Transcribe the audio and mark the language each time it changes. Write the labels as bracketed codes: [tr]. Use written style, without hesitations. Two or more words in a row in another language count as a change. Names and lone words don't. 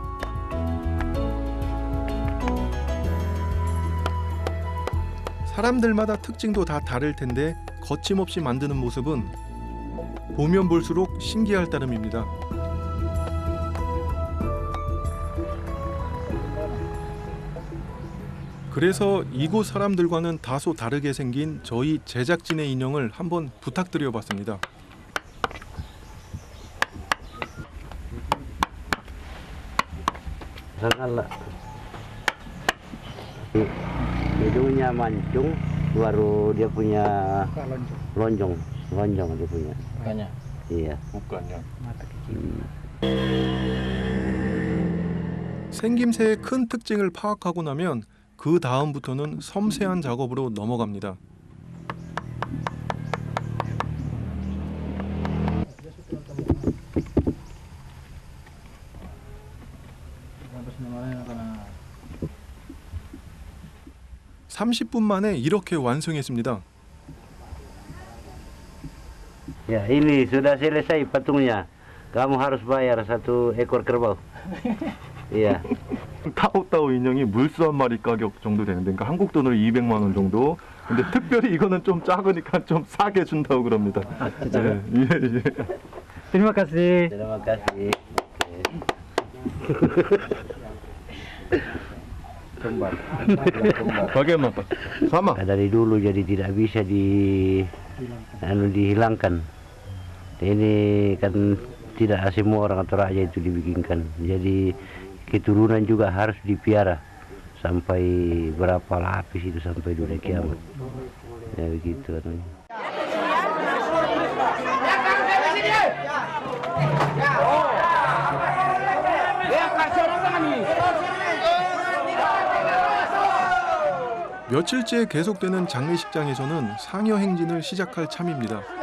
[ko] 사람들마다 특징도 다 다를 텐데 거침없이 만드는 모습은 보면 볼수록 신기할 따름입니다. 그래서 이곳 사람들과는 다소 다르게 생긴 저희 제작진의 인형을 한번 부탁드려 봤습니다. [id] Sangatlah. Hidungnya mancung, baru dia punya lonjong dia punya. Makanya. Iya. Bukannya. Mata kecil. [ko] 생김새의 큰 특징을 파악하고 나면 그 다음부터는 섬세한 작업으로 넘어갑니다. (30분) 만에 이렇게 완성했습니다. [id] Ya, ini sudah selesai patungnya. Kamu harus bayar 1 ekor kerbau. Iya. [ko] 따오따오 인형이 물소 한 마리 가격 정도 되는데, 그러니까 한국 돈으로 200만 원 정도. 근데 특별히 이거는 좀 작으니까 좀 싸게 준다고 그럽니다. 예. [id] Terima kasih. Terima kasih. Bagaimana Pak? Sama. Dari dulu jadi tidak bisa dihilangkan. Ini kan tidak semua orang Toraja itu dibikinkan. Jadi keturunan juga harus dipiara sampai berapa lapis itu sampai dunia kiamat. Ya begitu. [ko] 며칠째 계속되는 장례식장에서는 상여 행진을 시작할 참입니다.